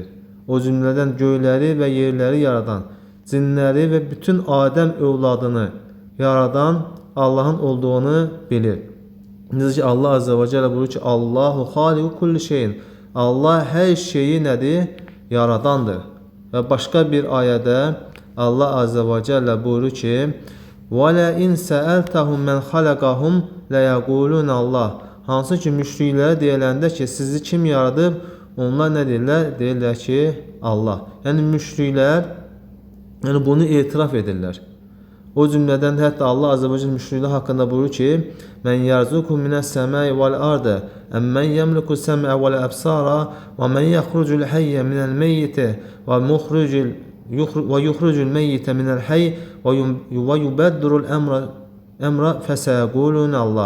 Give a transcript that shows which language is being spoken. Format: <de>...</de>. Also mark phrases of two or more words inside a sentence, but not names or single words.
<az>O cümlədən göyləri və yerləri yaradan, cinləri və bütün Adəm övladını yaradan Allahın olduğunu bilir. Necə ki, Allah</az> <ar>عز وجل</ar> <az>buyurur ki,</az> <ar>الله خالق كل شيء.</ar> <az>Allah hər şeyi nədir? Yaradandır. Və başqa bir ayədə Allah</az> <ar>عز وجل</ar> <az>buyurur ki,</az> <ar>وَلَئِنْ سَأَلْتَهُمْ مَنْ خَلَقَهُمْ لَيَقُولُونَ Allah.</ar> <az>Hansı ki, müşriklərə deyiləndə ki, sizi kim yaradıb? Onlar nə deyirlər? Deyirlər ki, Allah. Yəni, müşriklər bunu etiraf edirlər. O cümlədən hətta Allah</az> <ar>عز وجل</ar> <az>müşriklər haqqında buyurur ki,</az> <ar>من يرزقكم من السماء والأرض أمن يملك السمع والأبصار ومن يخرج الحي من الميت ويخرج الميت من الحي ويدبر الأمر فسيقولون الله.</ar>